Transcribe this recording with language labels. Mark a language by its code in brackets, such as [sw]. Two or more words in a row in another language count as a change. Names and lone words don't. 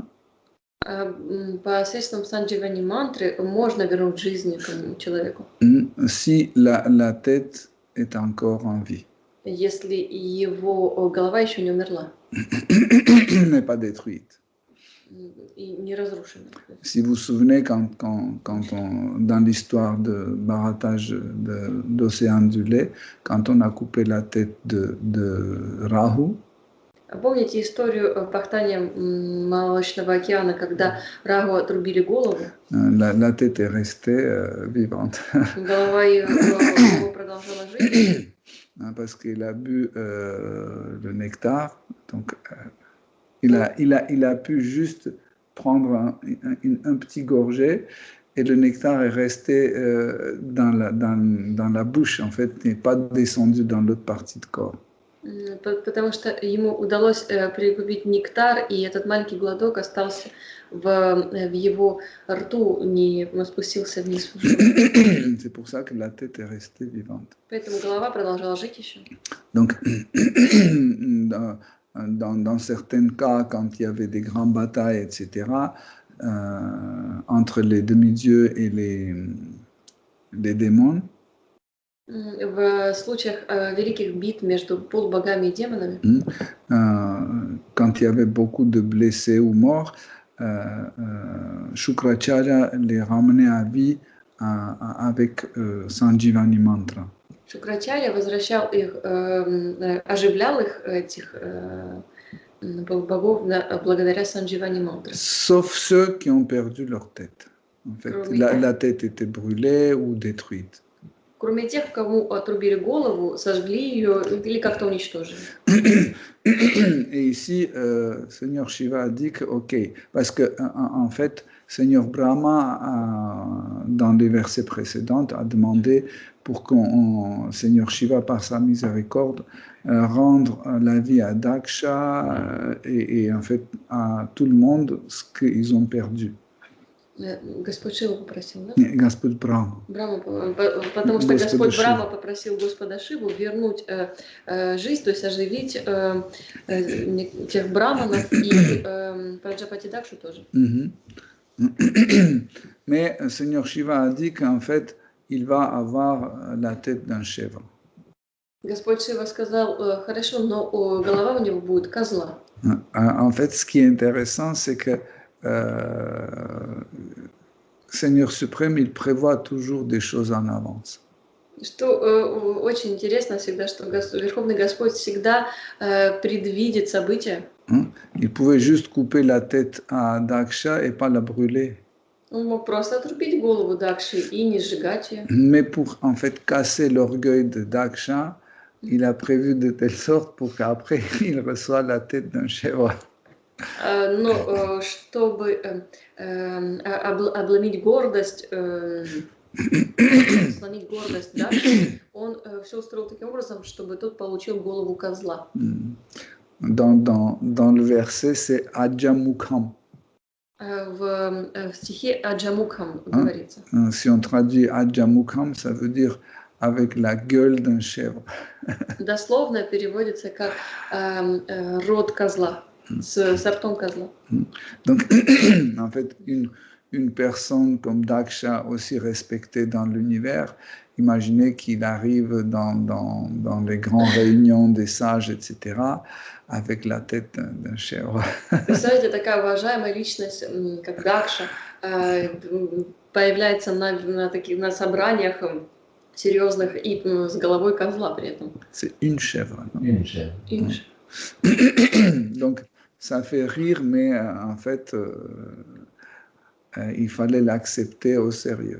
[ru] Посредством Сандживани мантры можно вернуть жизнь человеку. [fr] Si la tête est encore en vie. [ru] Если его голова еще не умерла. [fr] N'est pas détruite. [ru] И не разрушена. [fr] Si vous vous souvenez, quand dans l'histoire de Bharataj d'Océan du lait, quand on a coupé la tête de Rahu, [ru] помните историю пахтания Молочного океана, когда Рагу отрубили голову? [fr] La tête est restée vivante. [ru] Голова его продолжала жить. [fr] Parce qu'il a bu le nectar, donc il a pu juste prendre un petit gorgée et le nectar est resté dans la bouche, en fait, n'est pas descendu dans l'autre partie du corps. [ru] Потому что ему удалось прикупить нектар, и этот маленький глоток остался в его рту, не спустился вниз. [fr] C'est pour ça que la tête est restée vivante. [ru] Поэтому голова продолжала жить еще. [fr] Donc, dans certains cas, quand il y avait des grandes batailles, etc., entre les demi-dieux et les démons, [ru] в случаях великих битв между полубогами и демонами, [fr] quand il y avait beaucoup de blessés ou morts, Shukracharya les ramenait à vie avec Sanjivani Mantra. [ru] Шукрачарья возвращал их, оживлял их, этих богов, благодаря Сандживани Мантре. [fr] Sauf ceux qui ont perdu leur tête. En fait, la tête était brûlée ou détruite. [ru] Кроме тех, кому отрубили голову, сожгли ее или как-то уничтожили. [fr] Et ici, Seigneur Shiva a dit que, ok, parce que en fait, Seigneur Brahma, dans les versets précédents, a demandé pour qu'on, Seigneur Shiva, par sa miséricorde, rendre la vie à Daksha et en fait à tout le monde ce qu'ils ont perdu. [ru] Господь Шива попросил, да? Господь Брахма. Брахма, потому что Господь Брахма попросил Господа Шиву вернуть жизнь, то есть оживить тех браманов и Праджапати Дакшу тоже. [fr] Mais Seigneur Shiva a dit qu'en fait, il va avoir la tête d'un chèvre. [ru] Господь Шива сказал, хорошо, но голова у него будет козла. [fr] En fait, ce qui est intéressant, c'est que Seigneur suprême, il prévoit toujours des choses en avance. [ru] Что очень интересно всегда, что Верховный Господь всегда предвидит события. [fr] Il pouvait juste couper la tête à Daksha et pas la brûler. [ru] Он мог просто отрубить голову Дакши и не сжигать ее. [fr] Mais pour en fait casser l'orgueil de Daksha, il a prévu de telle sorte pour qu'après il reçoive la tête d'un chèvre. [ru] Но чтобы обломить гордость, сломить гордость Дакши, он все устроил таким образом, чтобы тот получил голову козла. [fr] Dans le verset, c'est Ajamukham. [ru] В стихе Аджамукхам говорится. [fr] Si on traduit Ajamukham, ça veut dire avec la gueule d'un chèvre. [ru] Дословно переводится как рот козла, с ртом козла. [fr] Donc, en fait, une personne comme Daksha, aussi respectée dans l'univers, imaginez qu'il arrive dans les grandes réunions des sages, etc., avec la tête d'un chèvre. [ru] Представляете, такая уважаемая личность, как Дакша, появляется на собраниях серьезных и с головой козла при этом. [fr] C'est une chèvre. Non? Une chèvre. Une chèvre. Donc, ça fait rire, mais en fait, il fallait l'accepter au sérieux.